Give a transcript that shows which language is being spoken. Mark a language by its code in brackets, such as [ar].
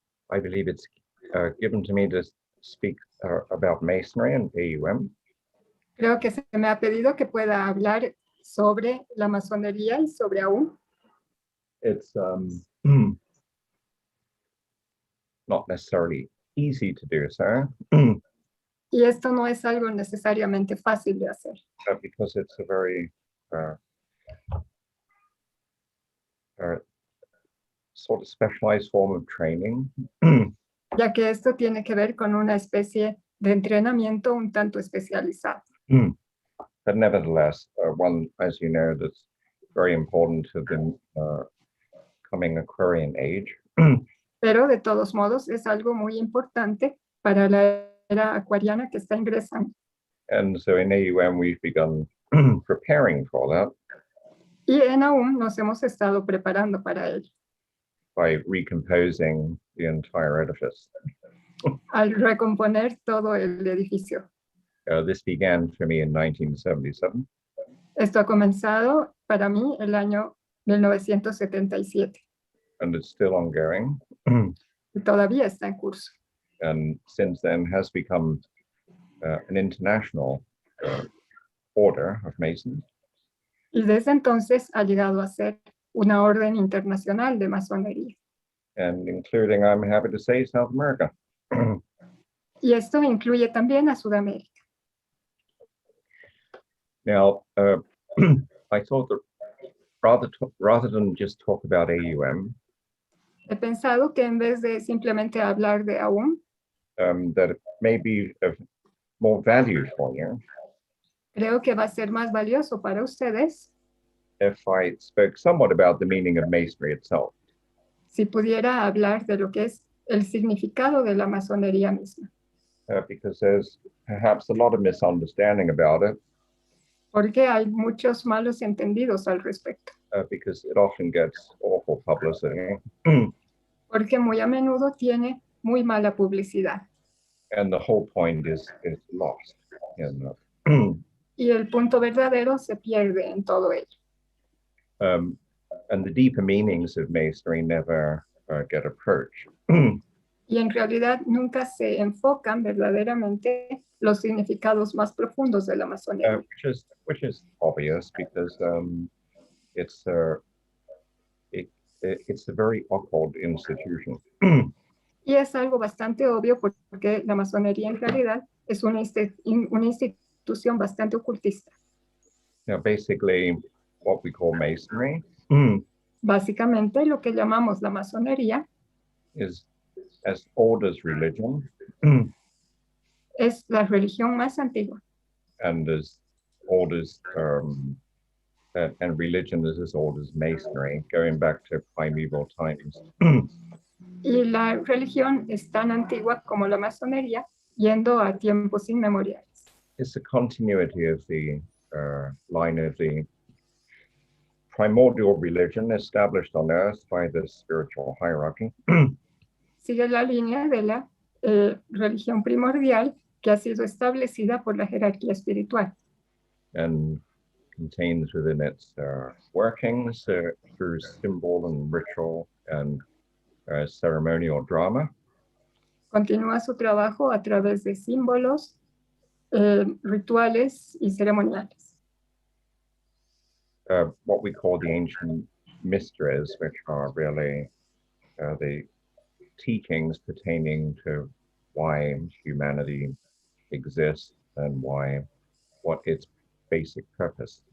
[en] I believe it's given to me to speak about Masonry and AUM. [es] Creo que se me ha pedido que pueda hablar sobre la masonería y sobre AUM. [en] It's not necessarily easy to do so. [es] Y esto no es algo necesariamente fácil de hacer, [en] Because it's a very sort of specialized form of training. [es] ya que esto tiene que ver con una especie de entrenamiento un tanto especializado. [en] But nevertheless, one, as you know, that's very important to the coming Aquarian age. [es] Pero de todos modos es algo muy importante para la era acuariana que está ingresando. [en] And so in AUM, we've begun preparing for that [es] Y en AUM nos hemos estado preparando para ello, [en] by recomposing the entire edifice. [es] al recomponer todo el edificio. [en] This began for me in 1977. [es] Esto ha comenzado para mí el año 1977 [en] And it's still ongoing. [es] y todavía está en curso. [en] And since then has become an international order of Masons. [es] Y desde entonces ha llegado a ser una orden internacional de masonería. [en] And including, I'm happy to say, South America. [es] Y esto incluye también a Sudamérica. [en] Now, I thought that rather than just talk about AUM, [es] He pensado que en vez de simplemente hablar de AUM, [en] that it may be of more value for you [es] creo que va a ser más valioso para ustedes [en] if I spoke somewhat about the meaning of Masonry itself. [es] si pudiera hablar de lo que es el significado de la masonería misma. [en] Because there's perhaps a lot of misunderstanding about it, [es] Porque hay muchos malos entendidos al respecto. [en] because it often gets awful publicity. [es] Porque muy a menudo tiene muy mala publicidad. [en] And the whole point is lost. [es] Y el punto verdadero se pierde en todo ello. [en] And the deeper meanings of Masonry never get approached. [es] Y en realidad nunca se enfocan verdaderamente los significados más profundos de la masonería. [en] Which is obvious because it's a very occult institution. [es] Y es algo bastante obvio porque la masonería en realidad es una institución bastante ocultista. [en] Now, basically, what we call Masonry [es] Básicamente, lo que llamamos la masonería [en] is as old as religion [es] es la religión más antigua. [en] and as old as and religion is as old as Masonry, going back to primeval times. [es] Y la religión es tan antigua como la masonería, yendo a tiempos inmemoriales. [en] It's a continuity of the line of the primordial religion established on earth by the spiritual hierarchy. [es] Sigue la línea de la religión primordial que ha sido establecida por la jerarquía espiritual. [en] And contains within its workings through symbol and ritual and ceremonial drama. [es] Continúa su trabajo a través de símbolos, rituales y ceremoniales. [en] What we call the ancient mysteries, which are really the teachings pertaining to why humanity exists and what its basic purpose.